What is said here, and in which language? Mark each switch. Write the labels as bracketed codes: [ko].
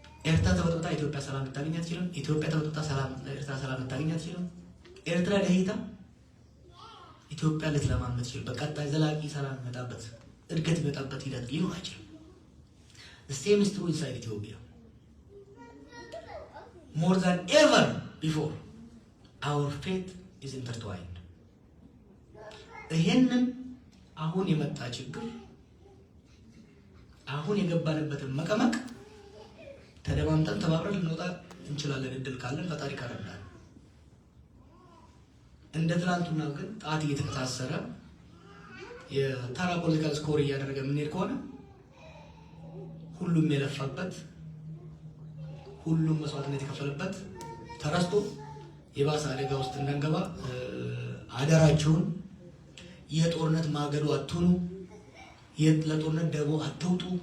[am] ኤርትራ ተበጥብጣ ኢትዮጵያ ሰላም ልታገኝ አትችልም። ኢትዮጵያ ተበጥብጣ ኤርትራ ሰላም ልታገኝ አትችልም። ኤርትራ ደህይታ ኢትዮጵያ ልትለማ የምትችል በቀጣይ ዘላቂ ሰላም ይመጣበት እድገት ይመጣበት ሂደት ሊኖር አይችልም። [en] The same is true inside Ethiopia. More than ever before, our faith is intertwined. [am] ይሄንን አሁን የመጣ ችግር አሁን የገባንበትን መቀመቅ ተደማምጠን ተባብረን ልንወጣ እንችላለን። እድል ካለን ፈጣሪ ካረዳን። እንደ ትናንቱና ግን ጣት እየተከታሰረ የተራ ፖለቲካል ስኮር እያደረገ የምንሄድ ከሆነ ሁሉም የለፋበት ሁሉም መስዋዕትነት የከፈለበት ተረስቶ የባሰ አደጋ ውስጥ እንዳንገባ አደራችሁን። የጦርነት ማገዶ አትሁኑ። ለጦርነት ደቦ አትውጡ።